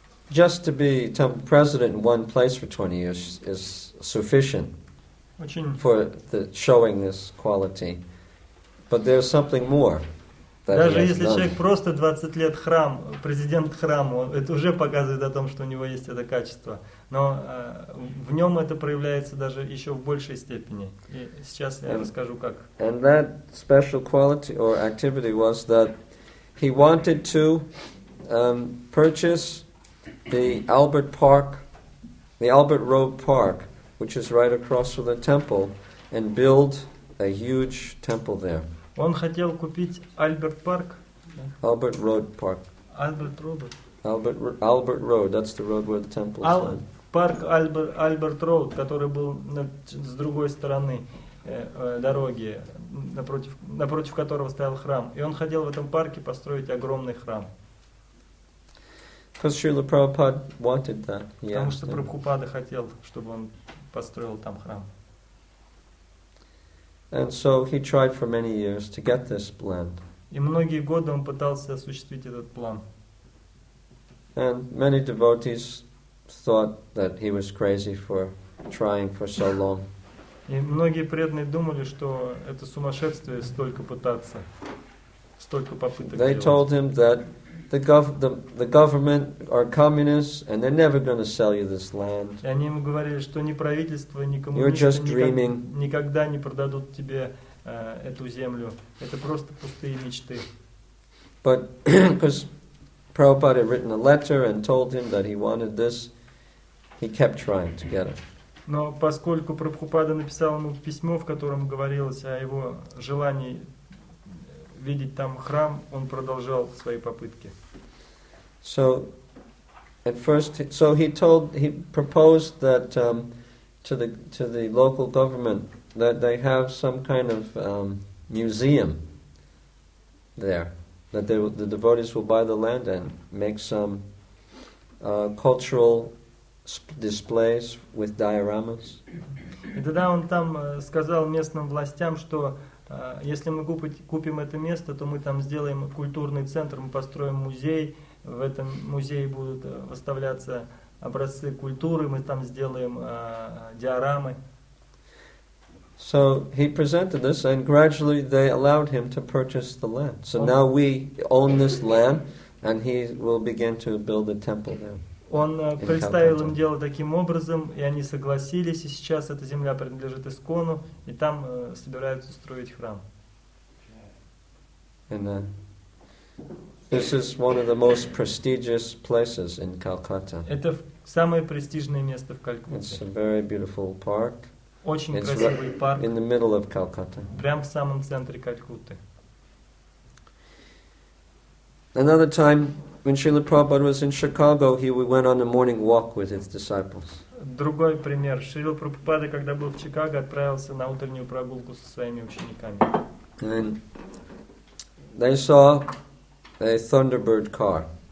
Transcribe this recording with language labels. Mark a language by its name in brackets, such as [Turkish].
[English] Just to be president in one place for 20 years is sufficient for showing this quality. But there's something more. [Russian] Даже если человек просто 20 лет президент храма, это уже показывает о том, что у него есть это качество. Но в нем это проявляется даже еще в большей степени. И сейчас я расскажу как. [English] And that special quality or activity was that he wanted to purchase the Albert Road Park, which is right across from the temple, and build a huge temple there. [Russian] Он хотел купить Albert [English] Road Park. Albert Road, that's the road where the temple is. [Russian] Парк Albert Road, который был с другой стороны дороги, напротив которого стоял храм. И он хотел в этом парке построить огромный храм. [English] Because Srila Prabhupada wanted that. [Russian] Потому что Прабхупада хотел, чтобы он построил там храм. [English] And so he tried for many years to get this land. [Russian] И многие годы он пытался осуществить этот план. [English] And many devotees thought that he was crazy for trying for so long. [Russian] И многие преданные думали, что это сумасшествие столько пытаться, столько попыток [English] They [Russian] делать. [English] told him that the government are communists and they're never going to sell you this land. [Russian] И они ему говорили, что ни правительство, ни [English] You're just [Russian] коммунисты [English] dreaming. [Russian] никогда не продадут тебе эту землю. Это просто пустые мечты. [English] But because Prabhupada had written a letter and told him that he wanted this, he kept trying to get it. [Russian] Но поскольку Прабхупада написал ему письмо, в котором говорилось о его желании видеть там храм, он продолжал свои попытки. [English] So at first, he proposed that to the local government that they have some kind of museum there, that the devotees will buy the land and make some cultural displays with dioramas. [Russian] И тогда он там сказал местным властям, что если мы купим это место, то мы там сделаем культурный центр, мы построим музей, в этом музее будут выставляться образцы культуры, мы там сделаем диорамы. [English] So he presented this, and gradually they allowed him to purchase the land. So now we own this land, and he will begin to build a temple there. [Russian] Он представил им дело таким образом, и они согласились, и сейчас эта земля принадлежит Искону, и там собираются строить храм. [English] And this is one of the most prestigious places in Calcutta. [Russian] Это самое престижное место в Калькутте. [English] It's a very beautiful park. [Russian] Очень красивый парк. [English] In the middle of Calcutta. [Russian] Прямо в самом центре Калькутты. [English] Another time, when Srila Prabhupada was in Chicago, he went on a morning walk with his disciples. [Russian] Другой пример. Шрила Прабхупада, когда был в Чикаго, отправился на утреннюю прогулку со своими учениками. [English] And they saw a Thunderbird car.